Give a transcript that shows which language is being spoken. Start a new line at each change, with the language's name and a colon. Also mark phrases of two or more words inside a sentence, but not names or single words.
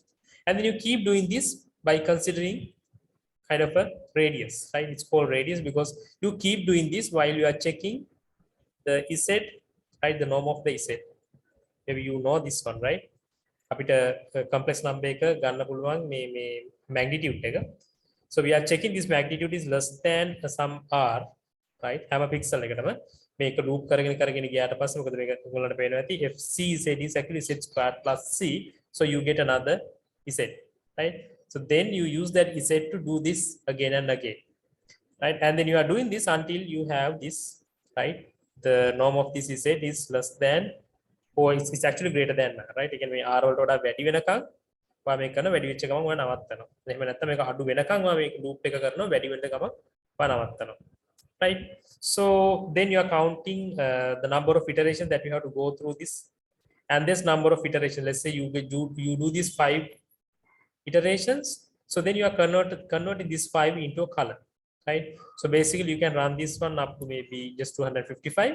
English: And then you keep doing this by considering kind of a radius, right? It's called radius because you keep doing this while you are checking the Z, right? The norm of the Z. Maybe you know this one, right?
Sinhala: අපිට
English: complex number
Sinhala: එක ගන්න පුළුවන් මේ magnitude එක.
English: So we are checking this magnitude is less than some r, right?
Sinhala: හැම pixel එකටම මේක loop කරගෙන ගියාට පස්සේ මොකද මේක ඔයගොල්ලන්ට පේනවා ඇති
English: fc z is actually z squared plus c, so you get another z, right? So then you use that z to do this again and again, right? And then you are doing this until you have this, right? The norm of this z is less than, or it's actually greater than, right? You can be r
Sinhala: වලට වඩා වැඩි වෙනකන් ඔයා මේක කරන වැඩි වෙච්ච ගමන් ඔයා නවත්තනවා. එහෙම නැත්නම් මේක අඩු වෙනකන් ඔයා මේක loop එක කරනවා වැඩි වෙන ගමන් ඔයා නවත්තනවා.
English: Right? So then you are counting the number of iterations that you have to go through this, and this number of iterations, let's say you do these 5 iterations, so then you are converting this 5 into a color, right? So basically you can run this one up to maybe just 255.